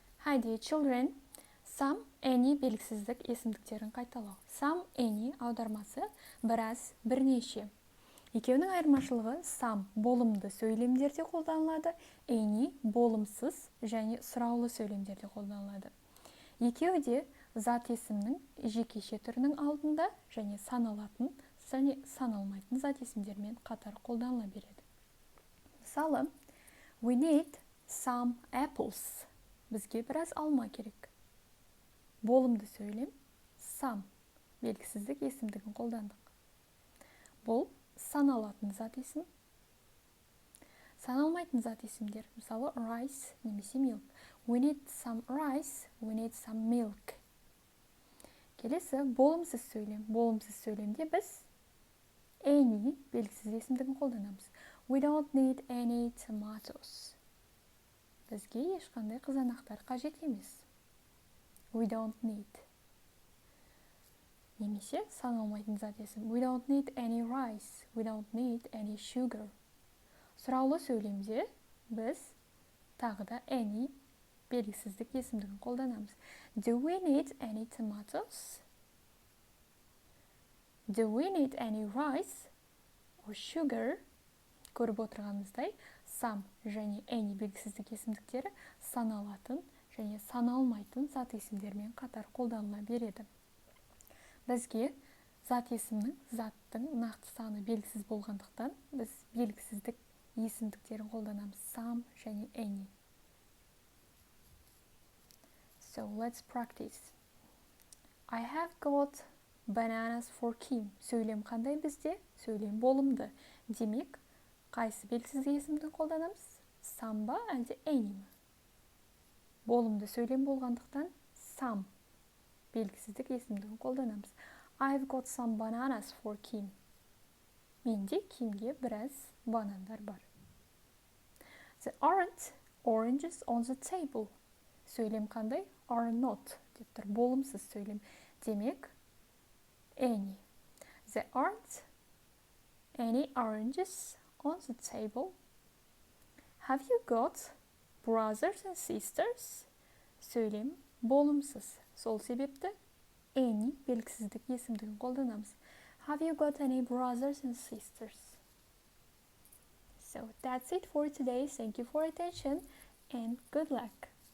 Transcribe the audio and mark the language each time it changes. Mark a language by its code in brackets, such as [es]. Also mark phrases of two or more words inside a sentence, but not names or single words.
[en] Hi dear children. Some, any [kk] белгісіздік есімдіктерін қайталау. [en] Some, any [kk] аудармасы біраз, бірнеше. Екеуінің айырмашылығы some болымды сөйлемдерде қолданылады, any болымсыз және сұраулы сөйлемдерде қолданылады. Екеуі де зат есімнің жекеше түрінің алдында және саналатын және саналмайтын зат есімдермен қатар қолданыла береді. Мысалы, [en] we need some apples. [kk] Бізге біраз алма керек. Болымды сөйлем some белгісіздік есімдігін қолдандық. Бұл саналатын зат есім. Саналмайтын зат есімдер. Мысалы, rice немесе milk. [en] We need some rice, we need some milk. [kk] Келесі, болымсыз сөйлем. Болымсыз сөйлемде біз any белгісіз есімдігін қолданамыз. [en] We don't need any tomatoes. [kk] Бізге ешқандай қызанақтар қажет емес. [en] We don't need. [kk] Немесе саналмайтын зат есім. [en] We don't need any rice. We don't need any sugar. [kk] Сұраулы сөйлемде біз тағы да any белгісіздік есімдігін қолданамыз. [en] Do we need any tomatoes? Do we need any rice or sugar? [kk] Көріп отырғанымыздай, some және any белгісіздік есімдіктері саналатын және саналмайтын зат есімдермен қатар қолданыла береді. Бізге зат есімнің заттың нақты саны белгісіз болғандықтан, біз белгісіздік есімдіктерін қолданамыз some және any. [en] So let's practice. I have got bananas for Kim. [kk] Сөйлем қандай бізде? Сөйлем болымды. Демек, қайсы белгісіз есімді қолданамыз? Some ба әлде any ма? Болымды сөйлем болғандықтан some белгісіздік есімдігін қолданамыз. [en] I've got some bananas for Kim. [kk] Менде Кимге біраз банандар бар. [en] There aren't oranges on the table. [kk] Сөйлем қандай? [en] Are not [kk] деп тұр. Болымсыз сөйлем. Демек, any. [en] There aren't any oranges on the table. Have you got brothers and sisters? [kk] Сөйлем болымсыз. Сол себепті any белгісіздік есімдігін қолданамыз. [en] Have you got any brothers and sisters? So that's it for today. Thank you for attention and good luck.